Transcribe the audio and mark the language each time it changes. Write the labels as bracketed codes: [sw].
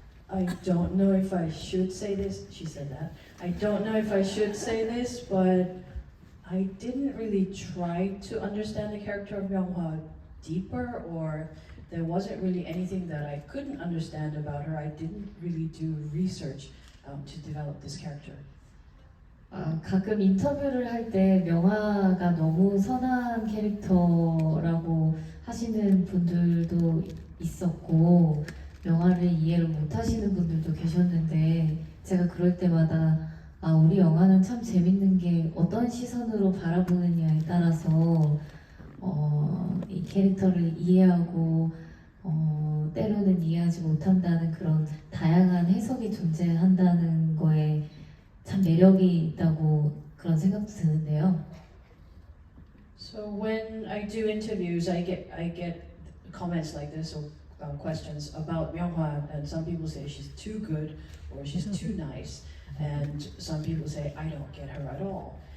[en] I don't know if I should say this. She said that. I don't know if I should say this, but I didn't really try to understand the character of Myung-hwa deeper, or there wasn't really anything that I couldn't understand about her. I didn't really do research to develop this character. [ko] 가끔 인터뷰를 할 때 명화가 너무 선한 캐릭터라고 하시는 분들도 있었고 명화를 이해를 못 하시는 분들도 계셨는데 제가 그럴 때마다 우리 영화는 참 재밌는 게 어떤 시선으로 바라보느냐에 따라서 이 캐릭터를 이해하고 때로는 이해하지 못한다는 그런 다양한 해석이 존재한다는 거에 참 매력이 있다고 그런 생각도 드는데요. [en] So when I do interviews, I get comments like this or questions about Myung-hwa, and some people say she's too good or she's too nice, and some people say I don't get her at all.